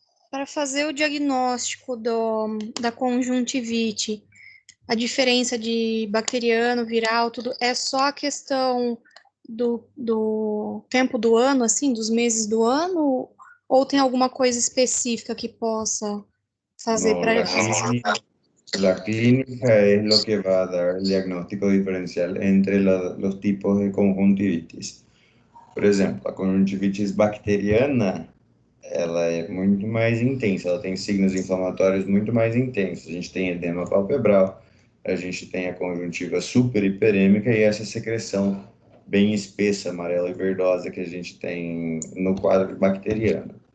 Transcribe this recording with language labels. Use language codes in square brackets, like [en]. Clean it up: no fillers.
[pt] para fazer o diagnóstico da conjuntivite, a diferença de bacteriano, viral, tudo, é só a questão do tempo do ano, assim, dos meses do ano, ou tem alguma coisa específica que possa fazer para [es] La clínica es lo que va a dar el diagnóstico diferencial entre los tipos de conjuntivitis. [pt] Por exemplo, a [es] conjuntivitis bacteriana, [pt] ela é muito mais intensa, ela tem signos inflamatórios muito mais intensos. A gente tem edema palpebral, a gente tem a conjuntiva super hiperêmica e essa secreção bem espessa, amarela e verdosa que a gente tem no quadro bacteriano.